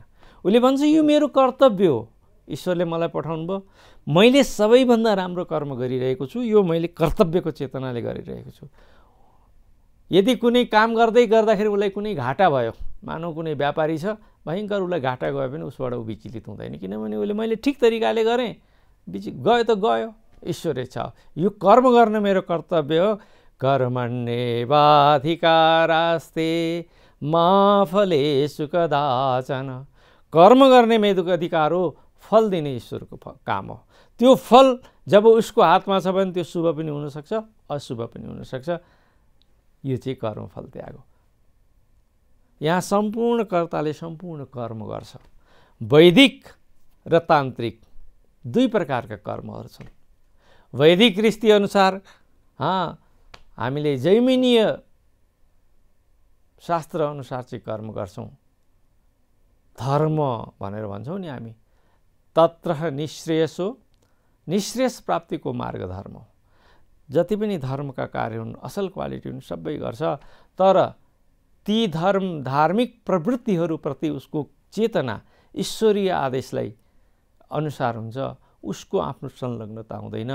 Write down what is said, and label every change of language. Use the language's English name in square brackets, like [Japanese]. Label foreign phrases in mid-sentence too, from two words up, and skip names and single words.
[Nepali] उसले भन्छ यो मेरो कर्तव्य हो, ईश्वरले मलाई पठाउनु भयो, मैले सबैभन्दा राम्रो कर्म गरिरहेको छु, यो मैले कर्तव्यको चेतनाले गरिरहेको छु। यदि कुनै काम गर्दाखेरि उसलाई कुनै घाटा भयो, मानौ कुनै व्यापारी छ, भयङ्कर उसलाई घाटा गयो भने उसबाट ऊ विचलित हुँदैन, किनभने उसले मैले ठिक तरिकाले गरेँ, गयो त गयो, ईश्वरै छ। यो कर्म गर्न मेरो कर्तव्य हो। [Sanskrit] कर्मण्येवाधिकारास्ते मा फलेषु कदाचन। [Nepali] कर्म गर्ने मेरो अधिकार हो, फल दिने ईश्वरको काम हो। त्यो फल जब उसको हातमा छ भने त्यो शुभ पनि हुनसक्छ, अशुभ पनि हुनसक्छ। यो चाहिँ कर्मफल त्याग हो। यहाँ सम्पूर्ण कर्ताले सम्पूर्ण कर्म गर्छ। वैदिक र तान्त्रिक दुई प्रकारका कर्महरू छन्। वैदिक रीति अनुसार हामीले जैमिनीय शास्त्र अनुसार चाहिँ कर्म गर्छौँ, धर्म भनेर भन्छौँ नि हामी। [Sanskrit] तत्र निःश्रेयसो, [Nepali] निःश्रेयस प्राप्तिको मार्ग धर्म हो। जति पनि धर्मका कार्य हुन्, असल क्वालिटी हुन्, सबै गर्छ। तर ती धार्मिक प्रवृत्तिहरूप्रति उसको चेतना ईश्वरीय आदेशलाई अनुसार हुन्छ, उसको आफ्नो संलग्नता हुँदैन।